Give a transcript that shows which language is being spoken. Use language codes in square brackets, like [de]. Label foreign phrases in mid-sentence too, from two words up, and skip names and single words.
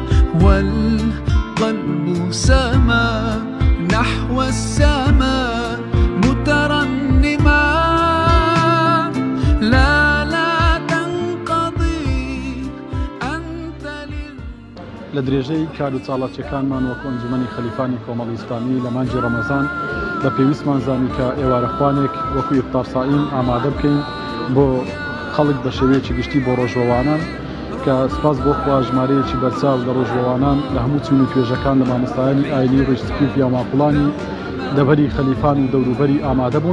[ar] والقلب سما نحو السماء مترنما لا تنقضي أنت [ckb] لە درێژەی کار و چاڵاکیەکانمان وەکو ئەنجومەنی خەلیفانی کۆمەڵی ئیسلامی لە مانگی ڕەمەزان بە پێویستمان زانی کە ئێوارەخوانێک وەکو [ar] ئیفتار سائیم [ckb] ئامادە بکەین بۆ خەڵک بە شێوەیەکی گشتی بۆ ڕۆژەوانان کە سپاس بۆ خوا ژمارەیەکی بەرچاو لە ڕۆژەوانان لە هەموو چون و توێژەکان لە مامۆستایانی ئاینی ڕۆژتکی و پیاماقوڵانی دەبەری خەلیفان و دەوروبەری ئامادە بوون.